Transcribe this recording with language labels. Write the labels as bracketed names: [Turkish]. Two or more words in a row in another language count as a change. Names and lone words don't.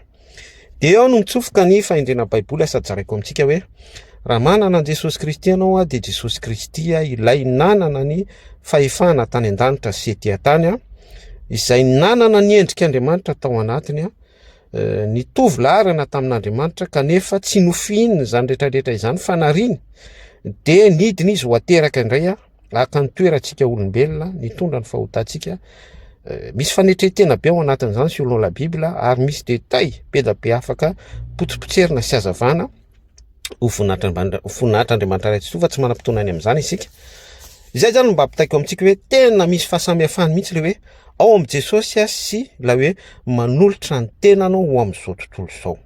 [Malagasy] De eo no mitsofoka ny fahendrena baiboly sady zaraiko amintsika hoe raha manana an Jesosy Kristy ianao de Jesosy Kristy ilay nanana ny fahefana tany an-danitra sy ety an-tany izay nanana ny endrik'Andriamanitra tao anatiny nitovy laharana tamin'Andriamanitra kanefa tsy nofinina zany rehetrarehetra izany fanariny de nidiny izy ho ateraka indray aka ny toerantsika olombelona nitondra ny fahotantsika. Misy fanetretena be ao anatin'izany [French] selon la Bible [Malagasy] ary misy détail be da be afaka potsipotserina sy hazavana ho voninahitr'Andriamanitra ray fa tsy manam-potoana any amin'izany isika. Izay zany mba ampitaiko amintsika hoe tena misy fahasamihafana mihitsy le hoe ao am' Jesosy sy la hoe manolotra ny tenanao ho amin'izao tontolo izao.